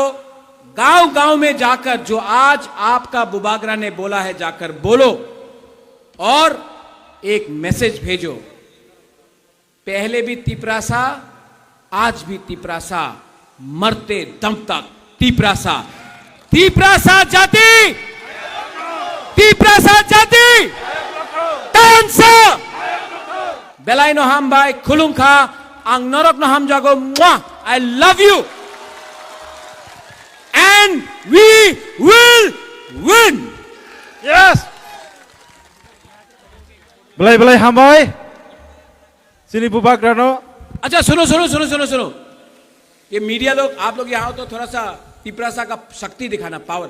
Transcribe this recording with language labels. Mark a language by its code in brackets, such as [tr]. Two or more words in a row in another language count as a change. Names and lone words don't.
[hi] गांव गांव में जाकर जो आज आपका बुबागरा ने बोला है जाकर बोलो और एक मैसेज भेजो। पहले भी तिपरासा, आज भी तिपरासा, मरते दम तक तिपरासा। तिपरासा जाति, तिपरासा जाति [trp] tansa Belaino hambai kulungka ang norok no ham jago mwah. [en] I love you and we will win. Yes. [trp] Belai hambai. Sini Bubagra no. [hi] अच्छा सुनो, ये मीडिया लोग, आप लोग यहाँ हो तो थोड़ा सा तिपरासा का शक्ति दिखाना, पावर।